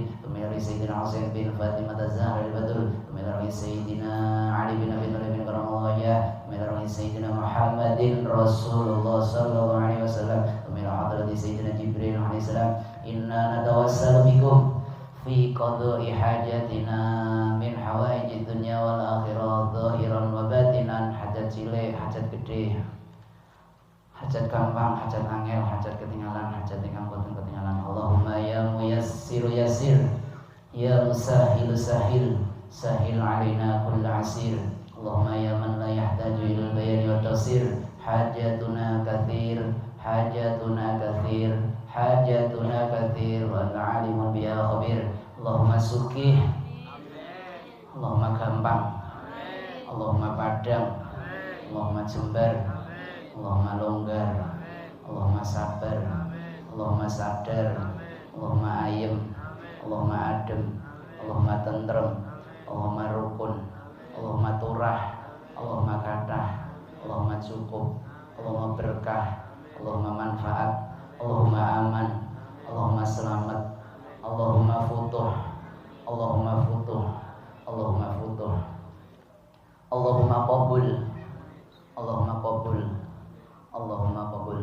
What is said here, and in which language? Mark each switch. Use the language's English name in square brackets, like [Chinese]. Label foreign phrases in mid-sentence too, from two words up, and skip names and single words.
[Arabic] ومن روح سيدنا حسين بن فاطمة الزهراء البدر ومن روح سيدنا علي بن أبي طالب كرم الله وجهه ومن روح سيدنا محمد رسول الله صلى الله عليه وسلم ومن حضرة سيدنا جبريل عليه السلام إنا نتوسل بكم في قضاء حاجاتنا من حوائج الدنيا والآخرة ظاهرا وباطنا [Javanese] hajat cilik, hajat gede, hajat gampang, hajat angel, hajat ketinggalan, hajat ingkang boten ketinggalan. [Arabic] اللهم يا ميسر يسر يا مسهل سهل سهل علينا كل عسير. اللهم يا من لا يحتاج إلى البيان والتفسير حاجتنا كثير حاجتنا كثير حاجتنا كثير وأنت عليم بها خبير. [Javanese] Allahumma sukih, Allahumma gampang, Allahumma padang, Allahumma jembar, Allahumma longgar, Allahumma sabar, Allahumma sadar, Allahumma ayem, Allahumma adem, Allahumma tentrem, Allahumma rukun, Allahumma turah, Allahumma kathah, Allahumma cukup, Allahumma berkah, Allahumma manfaat, Allahumma aman, Allahumma selamat, Allahumma futuh, Allahumma futuh, Allahumma futuh, [Arabic] اللهم قبول اللهم قبول اللهم قبول.